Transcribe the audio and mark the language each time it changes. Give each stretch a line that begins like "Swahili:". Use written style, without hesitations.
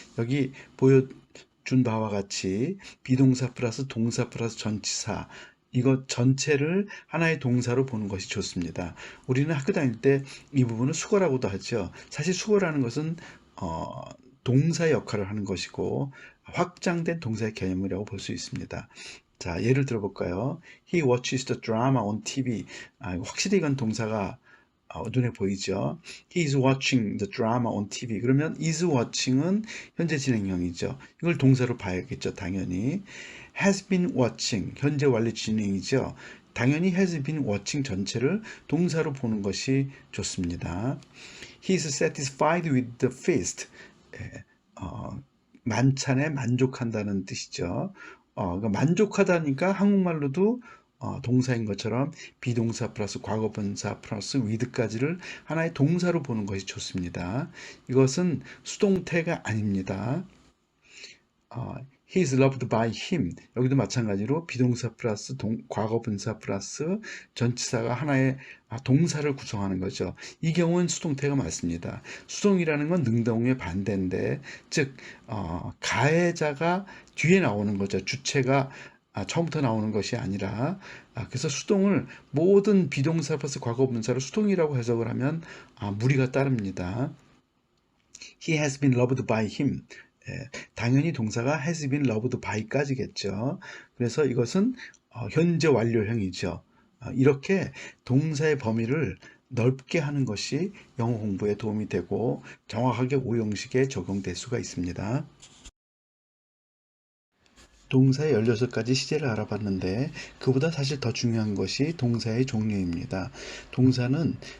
Korean: 여기 보여준 바와 같이 비동사 플러스 동사 플러스 전치사 이것 전체를 하나의 동사로 보는 것이 좋습니다. 우리는 학교 다닐 때 이 부분을 수거라고도 하죠. 사실 수거라는 것은 동사의 역할을 하는 것이고 확장된 동사의 개념이라고 볼 수 있습니다. 자, 예를 들어볼까요?
English: He watches the drama on TV.
Korean: 확실히 이건 동사가 눈에 보이죠.
English: He is watching the drama on TV.
Korean: 그러면 is watching은 현재 진행형이죠. 이걸 동사로 봐야겠죠, 당연히. has been watching, 현재 완료 진행이죠. 당연히 has been watching 전체를 동사로 보는 것이 좋습니다.
English: He is satisfied with the feast.
Korean: 만찬에 만족한다는 뜻이죠. 그러니까 만족하다니까 한국말로도 동사인 것처럼 비동사 플러스 과거분사 플러스 with까지를 하나의 동사로 보는 것이 좋습니다. 이것은 수동태가 아닙니다.
English: He is loved by him.
Korean: 여기도 마찬가지로 비동사 플러스 과거분사 플러스 전치사가 하나의 동사를 구성하는 거죠. 이 경우는 수동태가 맞습니다. 수동이라는 건 능동의 반대인데, 즉 가해자가 뒤에 나오는 거죠. 주체가 처음부터 나오는 것이 아니라 그래서 수동을 모든 비동사 플러스 과거분사를 수동이라고 해석을 하면 무리가 따릅니다.
English: He has been loved by him.
Korean: 당연히 동사가 has been loved by까지겠죠. 그래서 이것은 현재 완료형이죠. 이렇게 동사의 범위를 넓게 하는 것이 영어 공부에 도움이 되고 정확하게 오형식에 적용될 수가 있습니다. 동사의 16가지 시제를 알아봤는데 그보다 사실 더 중요한 것이 동사의 종류입니다. 동사는